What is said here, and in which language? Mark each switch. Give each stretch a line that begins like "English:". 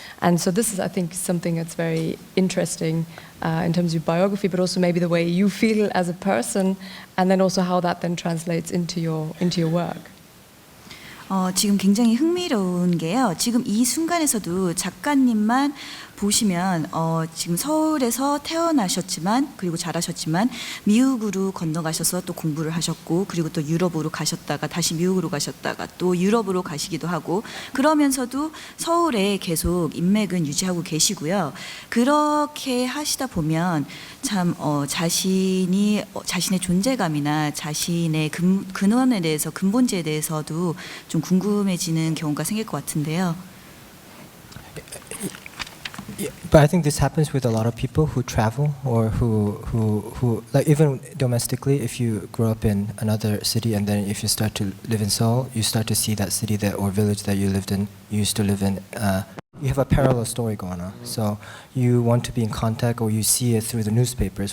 English: And so this is, I think, something that's very interesting in terms of your biography, but also maybe the way you feel as a person, and then also how that then translates into your work.
Korean: 지금 굉장히 흥미로운 게요. 지금 이 순간에서도 작가님만 보시면 지금 서울에서 태어나셨지만 그리고 자라셨지만 미국으로 건너가셔서 또 공부를 하셨고 그리고 또 유럽으로 가셨다가 다시 미국으로 가셨다가 또 유럽으로 가시기도 하고 그러면서도 서울에 계속 인맥은 유지하고 계시고요. 그렇게 하시다 보면 참 자신의 존재감이나 자신의 근원에 대해서 근본지에 대해서도 좀 궁금해지는 경우가 생길 것 같은데요.
English: Yeah, but I think this happens with a lot of people who travel or who like even domestically. If you grow up in another city and then if you start to live in Seoul, you start to see that city that or village that you lived in, you used to live in. You have a parallel story going on. So you want to be in contact, or you see it through the newspapers.